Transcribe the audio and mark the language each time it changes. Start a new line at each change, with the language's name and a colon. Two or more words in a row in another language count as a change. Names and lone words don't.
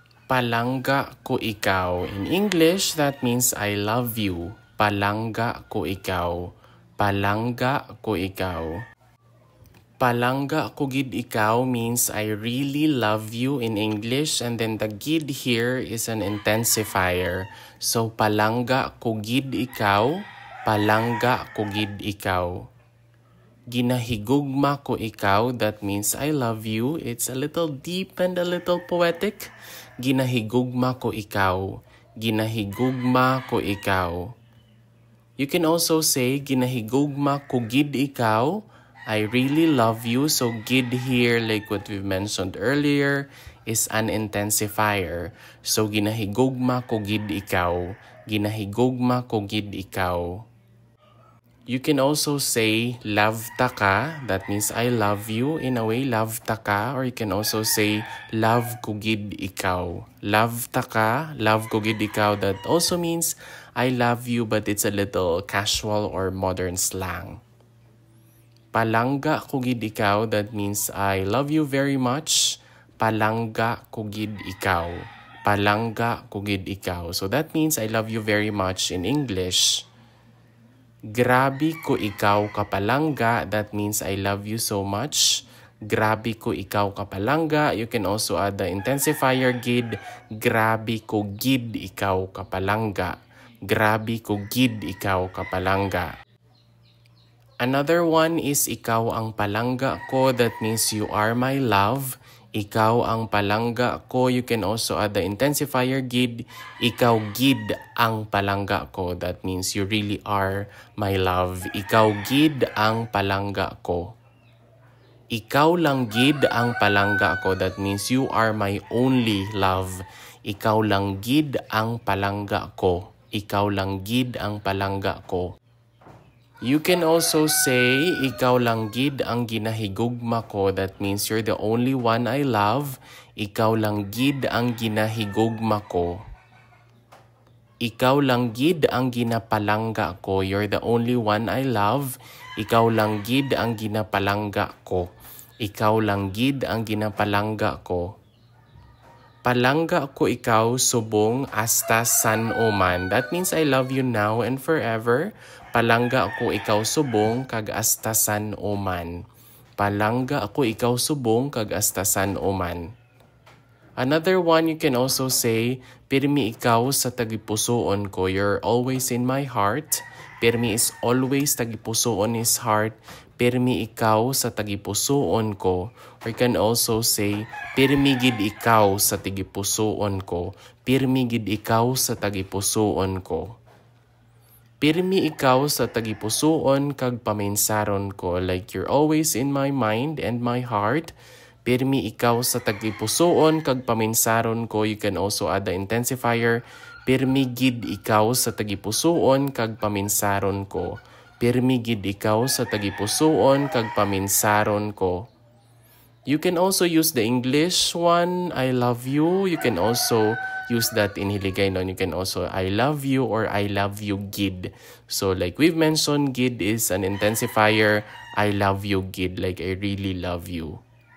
Hiligaynon: Palangga ko ikaw.
English: In English, that means I love you.
Hiligaynon: Palangga ko ikaw. Palangga ko ikaw. Palangga ko gid ikaw
English: means I really love you in English, and then the gid here is an intensifier.
Hiligaynon: So palangga ko gid ikaw, palangga ko gid ikaw. Ginahigugma ko ikaw,
English: that means I love you. It's a little deep and a little poetic.
Hiligaynon: Ginahigugma ko ikaw. Ginahigugma ko ikaw.
English: You can also say
Hiligaynon: ginahigugma ko gid ikaw.
English: I really love you. So gid here, like what we mentioned earlier, is an intensifier.
Hiligaynon: So ginahigugma ko gid ikaw. Ginahigugma ko gid ikaw.
English: You can also say
Hiligaynon: love taka,
English: that means I love you in a way,
Hiligaynon: love taka,
English: or you can also say
Hiligaynon: love ko gid ikaw. Love taka, love ko gid ikaw,
English: that also means I love you, but it's a little casual or modern slang.
Hiligaynon: Palangga ko gid ikaw,
English: that means I love you very much.
Hiligaynon: Palangga ko gid ikaw. Palangga ko gid ikaw.
English: So that means I love you very much in English.
Hiligaynon: Grabe ko ikaw kapalangga,
English: that means I love you so much.
Hiligaynon: Grabe ko ikaw kapalangga.
English: You can also add the intensifier gid.
Hiligaynon: Grabe ko gid ikaw kapalangga. Grabe ko gid ikaw kapalangga.
English: Another one is
Hiligaynon: ikaw ang palangga ko,
English: that means you are my love.
Hiligaynon: Ikaw ang palangga ko.
English: You can also add the intensifier gid.
Hiligaynon: Ikaw gid ang palangga ko.
English: That means you really are my love.
Hiligaynon: Ikaw gid ang palangga ko. Ikaw lang gid ang palangga ko.
English: That means you are my only love.
Hiligaynon: Ikaw lang gid ang palangga ko. Ikaw lang gid ang palangga ko.
English: You can also say,
Hiligaynon: ikaw lang gid ang ginahigugma ko.
English: That means you're the only one I love.
Hiligaynon: Ikaw lang gid ang ginahigugma ko. Ikaw lang gid ang ginapalangga ko.
English: You're the only one I love.
Hiligaynon: Ikaw lang gid ang ginapalangga ko. Ikaw lang gid ang ginapalangga ko. Palangga ko ikaw subong hasta san oman.
English: That means I love you now and forever.
Hiligaynon: Palangga ako ikaw subong kag hasta san oman. Palangga ako ikaw subong kag hasta san oman.
English: Another one, you can also say,
Hiligaynon: pirmi ikaw sa tagipusoon ko.
English: You're always in my heart. Pirmi is always tagipusoon his heart.
Hiligaynon: Pirmi ikaw sa tagipusoon ko.
English: Or you can also say,
Hiligaynon: pirmi gid ikaw sa tagipusoon ko. Pirmi gid ikaw sa tagipusoon ko. Pirmi ikaw sa tagipusoon kag paminsaron ko.
English: Like you're always in my mind and my heart.
Hiligaynon: Pirmi ikaw sa tagipusoon kag paminsaron ko.
English: You can also add the intensifier.
Hiligaynon: Pirmi gid ikaw sa tagipusoon kag paminsaron ko. Pirmi gid ikaw sa tagipusoon kag paminsaron ko.
English: You can also use the English one, I love you. You can also use that in Hiligaynon. You can also I love you or I love you gid. So like we've mentioned, gid is an intensifier. I love you gid, like I really love you.